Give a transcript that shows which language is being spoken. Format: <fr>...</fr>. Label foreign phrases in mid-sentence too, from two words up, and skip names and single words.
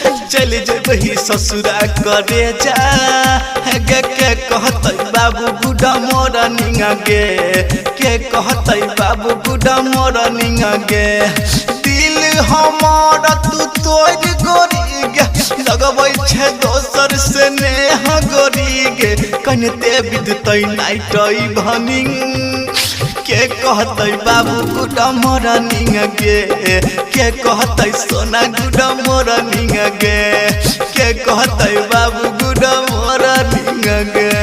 <anp>चल जेबही ससुरा करे जा गे के कहतै बाबू</anp> <en>good morning</en> <anp>गे के कहतै बाबू</anp> <en>good morning</en> <anp>गे दिल हमार तू तोड़ गोरी गे लगबै छे दोसर से नेह गोरी गे कनते बिदतै</anp> <en>night evening</en> <anp>के कहतै बाबू</anp> <en>good morning</en> <anp>गे के कहतै सोना</anp> <en>good morning</en> <anp>गे के कहतै बाबू</anp> <en>good morning</en> <anp>गे</anp>